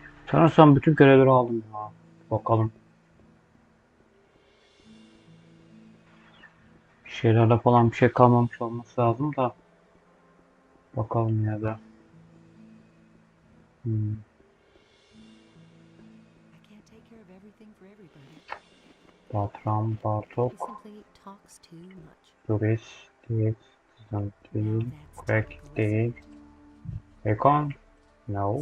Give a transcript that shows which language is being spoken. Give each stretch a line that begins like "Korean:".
Turkish: Sanırsam bütün görevleri aldım ya. Bakalım. Bir şeylerle falan bir şey kalmamış olması lazım da. Bakalım ya da.
English: I can't take care of everything for everybody. Batram, He Bartok, simply talks too much.
Turkish: Doris, Dix, değil, Craig değil, Ekon, no,